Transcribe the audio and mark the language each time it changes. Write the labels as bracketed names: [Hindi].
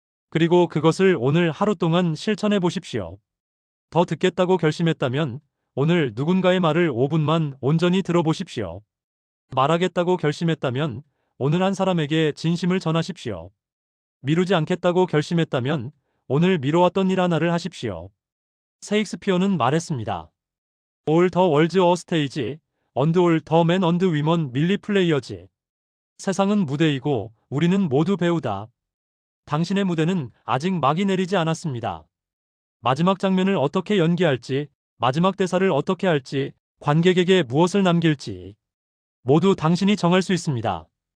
[Korean] 그리고 그것을 오늘 하루 동안 실천해 보십시오. 더 듣겠다고 결심했다면 오늘 누군가의 말을 5분만 온전히 들어보십시오. 말하겠다고 결심했다면 오늘 한 사람에게 진심을 전하십시오. 미루지 않겠다고 결심했다면 오늘 미뤄왔던 일 하나를 하십시오. 셰익스피어는 말했습니다. [English] All the world's a stage, and all the men and women merely players. [Korean] 세상은 무대이고 우리는 모두 배우다. 당신의 무대는 아직 막이 내리지 않았습니다. 마지막 장면을 어떻게 연기할지, 마지막 대사를 어떻게 할지, 관객에게 무엇을 남길지 모두 당신이 정할 수 있습니다.